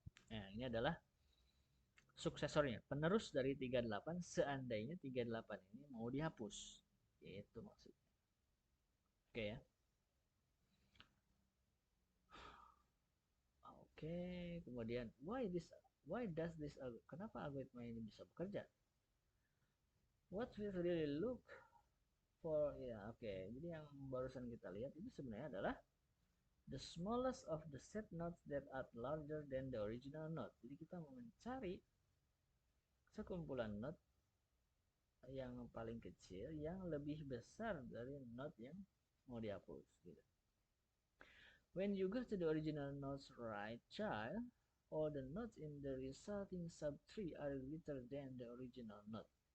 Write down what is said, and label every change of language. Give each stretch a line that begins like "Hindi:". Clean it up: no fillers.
Indonesian: Nah, ini adalah suksesornya, penerus dari 38 seandainya 38 ini mau dihapus. Itu maksudnya. Oke ya. Oke, kemudian
English: why does this,
Indonesian: kenapa algoritma ini bisa bekerja?
English: What we really look for,
Indonesian: ya oke. Jadi yang barusan kita lihat itu sebenarnya adalah
English: the smallest of the set nodes that are larger than the original node.
Indonesian: Jadi kita mau mencari sekumpulan node yang paling kecil yang lebih besar dari node yang mau dihapus gitu.
English: When you go to the original node's right child, all the nodes in the resulting subtree are greater than the original node.